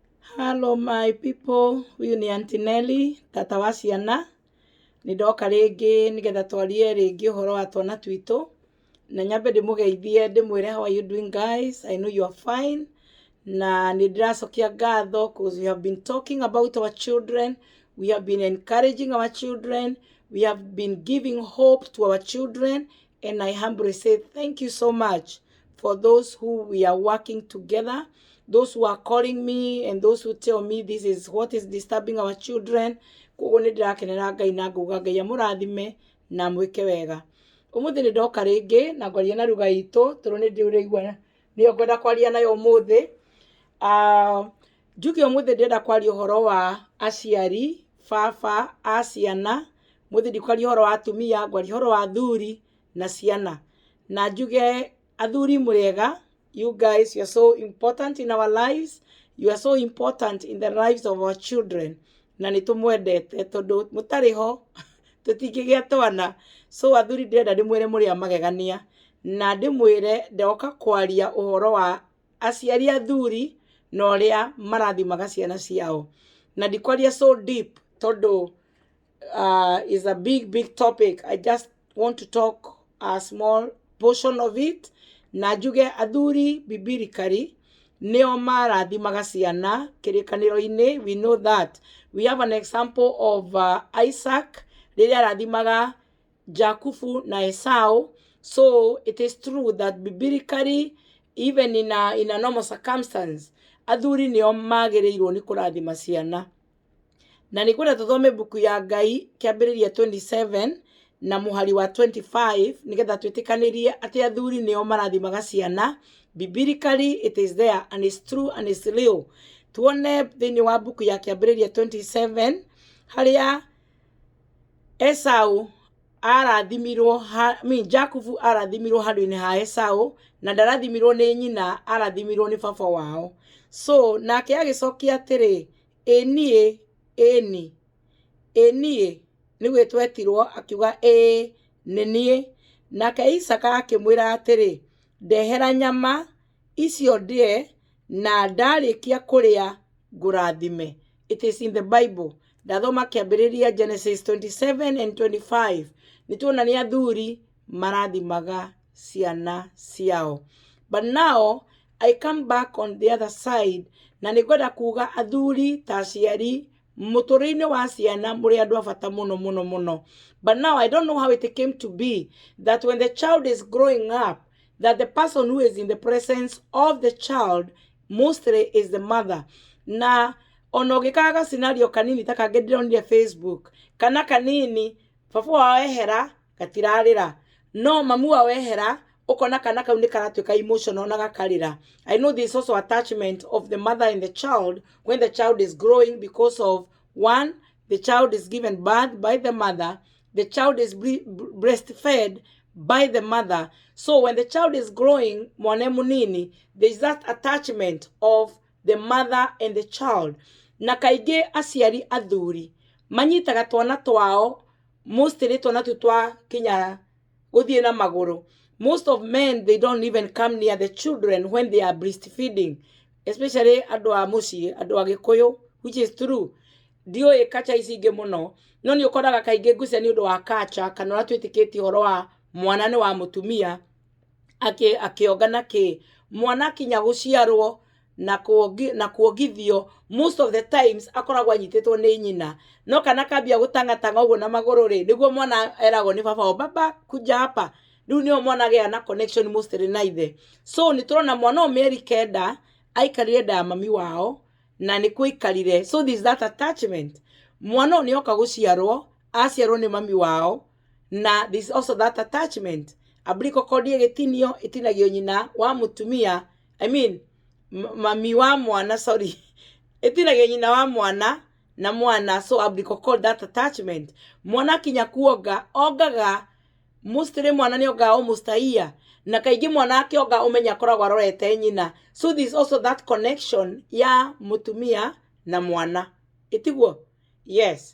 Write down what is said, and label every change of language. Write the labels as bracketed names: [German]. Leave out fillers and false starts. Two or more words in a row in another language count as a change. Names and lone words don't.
[English] Hello my people, [Swahili] huyu ni Aunty Nelly, [Kikuyu] tata wa ciana. Nĩndoka rĩngĩ nĩgetha twarie rĩngĩ ũhoro wa twana twitũ. Na nyambe ndĩmũgeithie ndĩmwĩre [English] how are you doing guys? I know you are fine. [Kikuyu] Na nĩndĩracokia ngatho [English] because we have been talking about our children. We have been encouraging our children. We have been giving hope to our children. And I humbly say thank you so much for those who we are working together. Those who are calling me and those who tell me this is what is disturbing our children. [Kikuyu] Koguo nĩndĩrakenera Ngai na nguga Ngai amũrathime na mwĩke wega. Ũmũthĩ nĩndoka rĩngĩ na ngwaria na lugha itũ tondũ nĩndĩraigua nĩyo ngwenda kwaria nayo ũmũthĩ. Njuge ũmũthĩ ndĩrenda kwaria ũhoro wa aciari, baba, a ciana. Ũmũthĩ ndikwaria ũhoro wa atumia, ngwaria ũhoro wa athuri na ciana. Na njuge athuri mũrĩega. [English] You guys, you are so important in our lives. You are so important in the lives of our children. [Kikuyu] Na nĩtũmwendete tondũ mũtarĩ ho tũtingĩgĩa twana. So athuri ndĩrenda ndĩmwĩre mũrĩ a magegania. Na ndĩmwĩre ndoka kwaria ũhoro wa aciari athuri na ũrĩa marathimaga ciana ciao. Na ndikwaria [English] so deep tondũ is a big topic. I just want to talk a small portion of it. [Kikuyu] Na njuge athuri biblically nĩo marathimaga ciana kĩrĩkanĩro-inĩ. [English] We know that. We have an example of Isaac [Kikuyu] rĩrĩa arathimaga Jakubu na Esau. [English] So it is true that biblically, even in a normal circumstance, [Kikuyu] athuri nĩo magĩrĩirwo nĩ kũrathima ciana. Na nĩkwenda tũthome buku ya Ngai kĩambĩrĩria 27 na mũhari wa 25 nĩgetha twĩtĩkanĩrie atĩ athuri nĩo marathimaga ciana. [English] Biblically it is there and it's true and it's real. [Kikuyu] Tuone thĩinĩ wa buku ya kĩambĩrĩria 27 harĩa Esau arathimirwo, Jakubu arathimirwo handũ-inĩ ha Esau na ndarathimirwo nĩ nyina, arathimirwo nĩ baba wao. So nake agĩcokia atĩrĩ, ĩniĩ nĩwe twetirwo, akiuga nĩ niĩ. Nake Isaka akĩmwĩra atĩrĩ, ndehera nyama icio ndĩe na ndarĩkia kũrĩa ngũrathime. [English] It is in the Bible. [Kikuyu] Ndathoma kĩambĩrĩria Genesis 27 and 25. Nĩtuona nĩ athuri marathimaga ciana ciao. [English] But now I come back on the other side [Kikuyu] na nĩngwenda kuga athuri ta aciari mũtũrĩre-inĩ wa ciana mũrĩ andũ a bata mũno. [English] But now I don't know how it came to be that when the child is growing up, that the person who is in the presence of the child mostly is the mother. [Kikuyu] Na ono gĩkaga scenario kanini ta kangĩ ndĩronire Facebook, kana kanini baba wao ehera gatirarĩra, no mamu wao ehera ukona kana kau nĩ karatuĩka emotional na gakarĩra. [English] I know there is also attachment of the mother and the child when the child is growing because of one, the child is given birth by the mother, the child is breastfed by the mother. So when the child is growing, [Kikuyu] mwana munini, [English] there is that attachment of the mother and the child. [Kikuyu] Na kaingĩ aciari athuri manyitaga twana twao, mostly twana twa kinya gũthiĩ na magũrũ. [English] Most of men, they don't even come near the children when they are breastfeeding, especially [Kikuyu] andũ a mũciĩ, andũ a Gĩkũyũ, [English] which is true. [Kikuyu] Ndiũĩ kacha ici ingĩ mũno, no nĩ ũkoraga kaingĩ ngucia nĩ ũndũ wa kacha kana ũrĩa twĩtĩkĩtie ũhoro wa mwana nĩ wa mũtumia akĩonga na kĩ mwana kinya gũciarwo na kuongithio. Most of the times akoragwo anyitĩtwo nĩ nyina, no kana kambia gũtangatanga ũguo na magũrũ rĩ, nĩguo mwana eragwo nĩ baba, baba [Swahili] kuja hapa. [Kikuyu] Rĩu nĩo mwana agĩa na [English] connection mostly [Kikuyu] na ithe. So nĩtũrona mwana mĩeri kenda aikarire nda ya mami wao na nĩkuo aikarire. [English] So there is that attachment. [Kikuyu] Mwana nĩoka gũciarwo, aciarwo nĩ mami wao, na [English] there is also that attachment. [Kikuyu] Abliko kodi gĩtinio itinagio nyina wa mũtumia, [English] I mean [Kikuyu] mami wa mwana, sorry, itinagio nyina wa mwana na mwana. [English] So abliko called that attachment. [Kikuyu] Mwana kinya kuonga ongaga mostly mwana nĩonga [English] almost a year, [Kikuyu] na kaingĩ mwana akĩonga ũmenya akoragwo arorete nyina. [English] So there is also that connection [Kikuyu] ya mũtumia na mwana. Itiguo? [English] Yes.